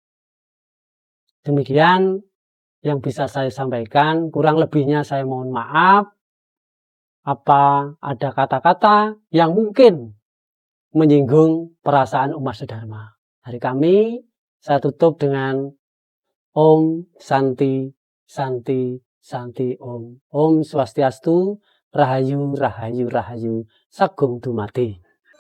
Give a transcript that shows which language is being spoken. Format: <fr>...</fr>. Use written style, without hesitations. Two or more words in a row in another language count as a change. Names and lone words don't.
<id>Demikian yang bisa saya sampaikan, kurang lebihnya saya mohon maaf. Apa ada kata-kata yang mungkin menyinggung perasaan umat sedharma. Dari kami, saya tutup dengan</id> <sa>Om Santi Santi Santi Om.</sa> <ban>Om Swastiastu, Rahayu Rahayu Rahayu, Sagung Dumadi.</ban>